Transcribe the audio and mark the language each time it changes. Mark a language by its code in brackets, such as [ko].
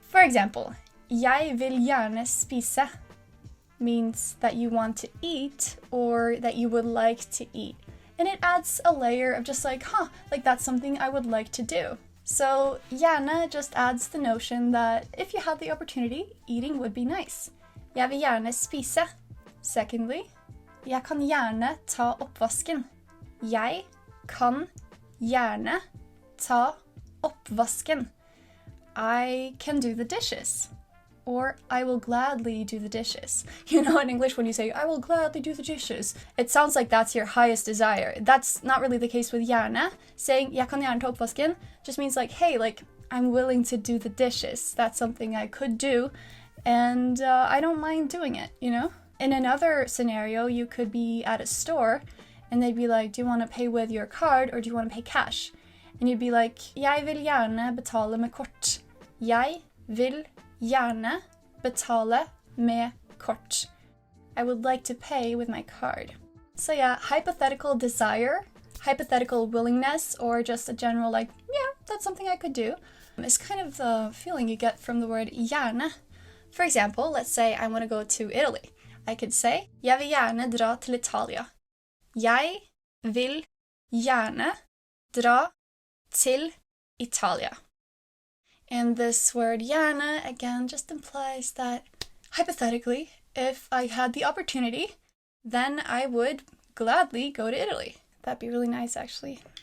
[en] For example, [no] jeg vil gjerne spise [en] means that you want to eat or that you would like to eat. And it adds a layer of just like, like that's something I would like to do. So gjerne just adds the notion that if you had the opportunity, eating would be nice. [no] Jeg vil gjerne spise. Secondly, jeg kan gjerne ta oppvasken. Jeg kan gjerne ta oppvasken. [en] I can do the dishes. Or I will gladly do the dishes. You know, in English when you say, I will gladly do the dishes, it sounds like that's your highest desire. That's not really the case with gjerne. Saying, [no] jeg kan gjerne ta oppvasken [en] just means like, hey, like, I'm willing to do the dishes. That's something I could do, and I don't mind doing it, you know? In another scenario, you could be at a store, and they'd be like, do you want to pay with your card, or do you want to pay cash? And you'd be like, [no] jeg vil gjerne betale med kort. Jeg vil gjerne betale med kort. [en] I would like to pay with my card. So yeah, hypothetical desire, hypothetical willingness, or just a general like, yeah, that's something I could do, is kind of the feeling you get from the word gjerne. For example, let's say I want to go to Italy. I could say, [no] jeg vil gjerne dra til Italia. Jeg vil gjerne dra til Italia. [en] And this word gjerne, again, just implies that, hypothetically, if I had the opportunity, then I would gladly go to Italy. That'd be really nice, actually.